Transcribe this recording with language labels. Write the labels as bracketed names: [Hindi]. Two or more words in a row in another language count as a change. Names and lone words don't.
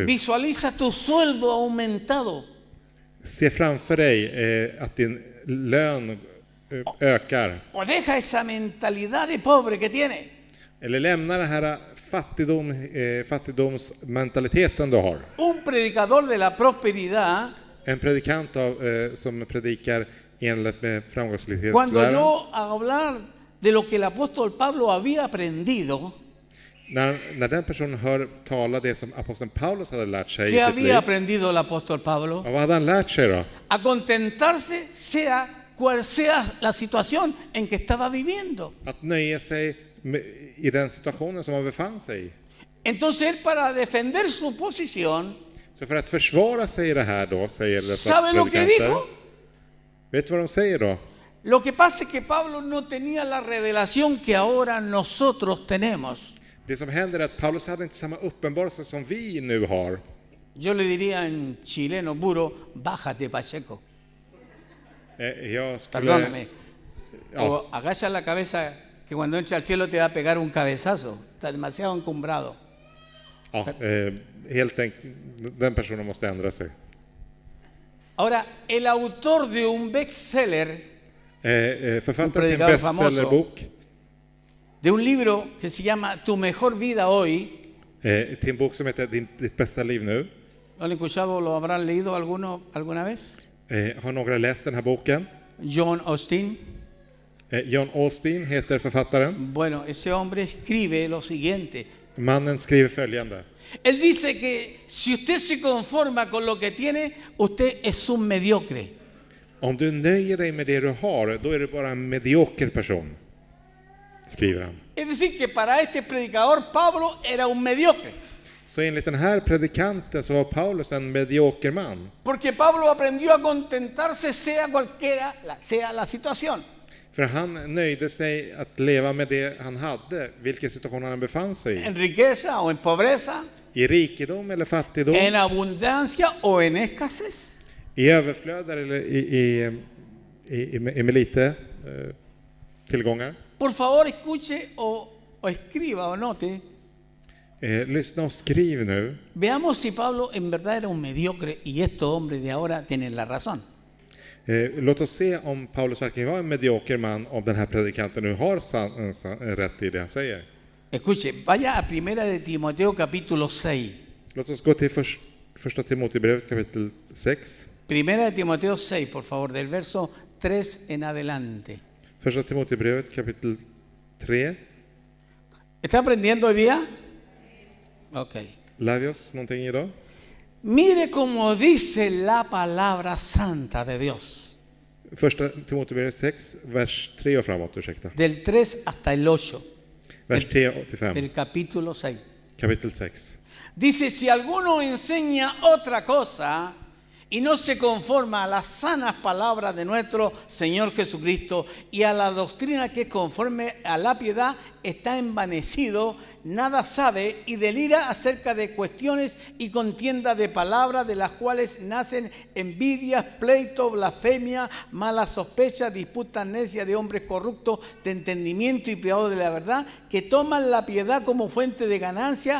[Spanish] Visualiza tu sueldo aumentado. [Swedish] Se framför dig att din lön ökar. [Spanish] O deja esa mentalidad de pobre que tiene. [Swedish] Eller lämna den här fattigdomsmentaliteten du har. [Spanish] Un predicador de la prosperidad, [Swedish] En predikant som predikar enligt med [Spanish] cuando [Swedish] framgångslighetsläran. [Spanish] yo hablar de lo que el apóstol Pablo había aprendido, [Swedish] När den personen hör tala det som aposteln Paulus hade lärt sig i [Spanish] ¿qué [Swedish] sitt [Spanish] había [Swedish] liv. [Spanish] aprendido el apóstol Pablo? [Swedish] Ja, vad hade han lärt sig då? [Spanish] A contentarse sea cual sea la situación en que estaba viviendo. [Swedish] Att nöja sig i den situationen som han befann sig i. [Spanish] Entonces él, para defender su posición, [Swedish] Så för att försvara sig i det här då, säger dessa [Spanish] ¿sabe lo que [Swedish] predikanter. [Spanish] dijo? [Swedish] Vet du vad de säger då? [Spanish] Lo que pasa es que Pablo no tenía la revelación que ahora nosotros tenemos. [Swedish] Det som händer är att Paulus hade inte samma uppenbarelse som vi nu har. [Spanish] Yo le diría en chileno puro, bájate Pacheco, [Swedish] Jag skulle... [Spanish] perdóname. [Swedish] Ja. [Spanish] O agacha la cabeza, que cuando entra al cielo te va a pegar un cabezazo, está demasiado encumbrado. [Swedish] Ja, helt enkelt, den personen måste ändra sig. [Spanish] Ahora, el autor de un bestseller, [Swedish] Författaren till en [Spanish] predicador famoso. [Swedish] bestsellerbok, [Spanish] de un libro que se llama Tu mejor vida hoy, [Swedish] till en bok som heter Ditt bästa liv nu. [Spanish] ¿lo han escuchado, lo habrán leído alguna vez? Har några läst den här boken? John Austin. [Swedish] John Austin heter författaren. [Spanish] Bueno, ese hombre escribe lo siguiente. [Swedish] Mannen skriver följande. [Spanish] Él dice que si usted se conforma con lo que tiene, usted es un mediocre. [Swedish] Om du nöjer dig med det du har, då är du bara en medioker person, skriver han. [Spanish] Es decir, que para este predicador Pablo era un mediocre. [Swedish] Så enligt den här predikanten så var Paulus en medioker man. [Spanish] Porque Pablo aprendió a contentarse sea la situación. [Swedish] För han nöjde sig att leva med det han hade, vilken situation han befann sig i. [Spanish] En riqueza o en pobreza, [Swedish] I rikedom eller fattigdom, [Spanish] en abundancia o en escasez. [Swedish] i överflöd eller med lite tillgångar. [Spanish] Por favor, escuche o escriba o note. [Swedish] Lyssna och skriv nu. [Spanish] Veamos si Pablo en verdad era un mediocre y estos hombres de ahora tienen la razón. [Swedish] Låt oss se om Paulus verkligen var en medioker man, om den här predikanten nu har rätt i det han säger. [Spanish] Escuche, vaya a Primera de Timoteo capítulo 6. [Swedish] Låt oss gå till första Timoteusbrevet kapitel 6. [Spanish] Primera de Timoteo 6, por favor, del verso 3 en adelante. [Swedish] Första Timoteusbrevet kapitel 3. [Spanish] ¿Está aprendiendo hoy día? [Swedish] Ok. Lär vi oss någonting idag? [Spanish] Mire cómo dice la palabra santa de Dios. [Swedish] Första Timoteusbrevet 6, vers 3 och framåt, ursäkta. [Spanish] Del 3 hasta el 8. [Swedish] Vers 3 till 5. [Spanish] Del capítulo 6. [Swedish] Kapitel 6. [Spanish] Dice, si alguno enseña otra cosa y no se conforma a las sanas palabras de nuestro Señor Jesucristo y a la doctrina que es conforme a la piedad, está envanecido, nada sabe y delira acerca de cuestiones y contienda de palabras de las cuales nacen envidias, pleitos, blasfemia, malas sospechas, disputas necias de hombres corruptos de entendimiento y privados de la verdad, que toman la piedad como fuente de ganancia.